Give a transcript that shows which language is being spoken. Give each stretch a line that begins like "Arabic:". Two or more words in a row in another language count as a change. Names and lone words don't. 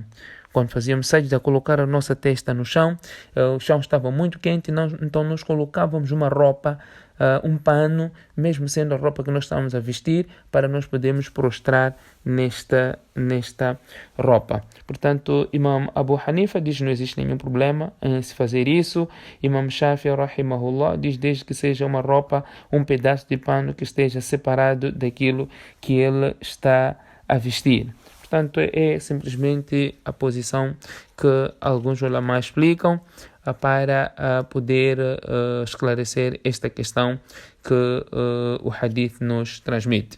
Portuguese: Quando fazíamos sajda, colocar a nossa testa no chão, o chão estava muito quente, então nós colocávamos uma roupa, um pano, mesmo sendo a roupa que nós estávamos a vestir, para nós podermos prostrar nesta roupa. Portanto, Imam Abu Hanifa diz que não existe nenhum problema em se fazer isso. Imam Shafi'i rahimahullah diz desde que seja uma roupa, um pedaço de pano que esteja separado daquilo que ele está a vestir. Portanto, é simplesmente a posição que alguns ulamás explicam para poder esclarecer esta questão que o hadith nos transmite.